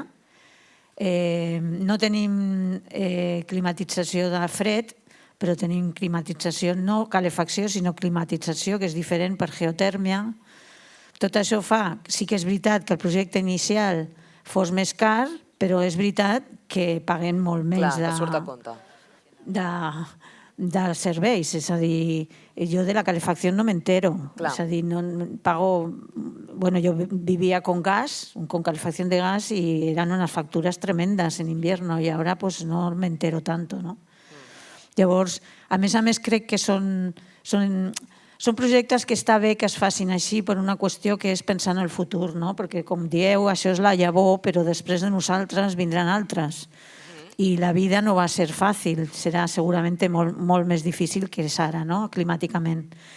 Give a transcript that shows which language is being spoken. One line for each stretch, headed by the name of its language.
Catalan: No tenim climatització de fred, però tenim climatització, no calefacció, sinó climatització, que és diferent per geotèrmia. Tot això fa, sí que és veritat que el projecte inicial fos més car, però és veritat que paguem molt menys de serveis. És a dir, jo de la calefacció no m'entero. És a dir, pago...
Spanish: Bueno, yo vivía con gas, con calefacción de gas, y eran unas facturas tremendas en invierno, y ahora pues no me entero tanto, no?
Catalan: Llavors, a més crec que són projectes que està bé que es facin així per una qüestió que és pensar en el futur, no? Perquè, com dieu, això és la llavor, però després de nosaltres vindran altres. I la vida no va ser fàcil, serà segurament molt més difícil que és ara, no? Climàticament.